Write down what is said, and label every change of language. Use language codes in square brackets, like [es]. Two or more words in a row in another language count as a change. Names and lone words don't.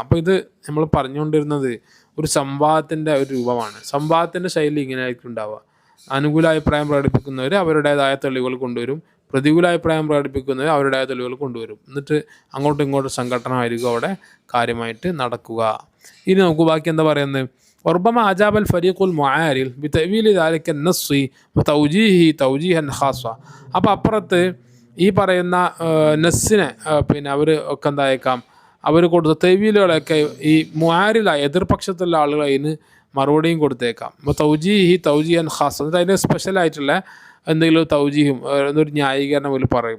[ml] അപ്പോൾ ഇത് നമ്മൾ പറഞ്ഞുകൊണ്ടിരുന്നത് ഒരു സംവാദത്തിൻ്റെ ഒരു രൂപമാണ്. സംവാദത്തിൻ്റെ ശൈലി ഇങ്ങനെ ആയിരിക്കും ഉണ്ടാവുക. അനുകൂല അഭിപ്രായം പ്രകടിപ്പിക്കുന്നവർ അവരുടേതായ തെളിവുകൾ കൊണ്ടുവരും, പ്രതികൂല അഭിപ്രായം പ്രകടിപ്പിക്കുന്നവർ അവരുടേതായ തെളിവുകൾ കൊണ്ടുവരും. എന്നിട്ട് അങ്ങോട്ടും ഇങ്ങോട്ടും സംഘടനമായിരിക്കും അവിടെ കാര്യമായിട്ട് നടക്കുക. ഇനി നമുക്ക് ബാക്കി എന്താ പറയുന്നത്? [ar] وربما أجاب الفريق المعارض بتأويل ذلك النص وتوجيهه توجيها خاصا. [ml] അപ്പോൾ അപ്പുറത്ത് ഈ പറയുന്ന നസ്സിനെ പിന്നെ അവർ ഒക്കെ എന്തായേക്കാം, അവർ കൊടുത്ത തെവീലുകളൊക്കെ ഈ മുആരിലായ എതിർപക്ഷത്തുള്ള ആളുകൾ അതിന് മറുപടിയും കൊടുത്തേക്കാം. അപ്പോൾ [ar] توجيها خاص, [ml] എന്നിട്ട് അതിന് സ്പെഷ്യലായിട്ടുള്ള എന്തെങ്കിലും തൗജീഹും എന്നൊരു ന്യായീകരണം അവർ പറയും.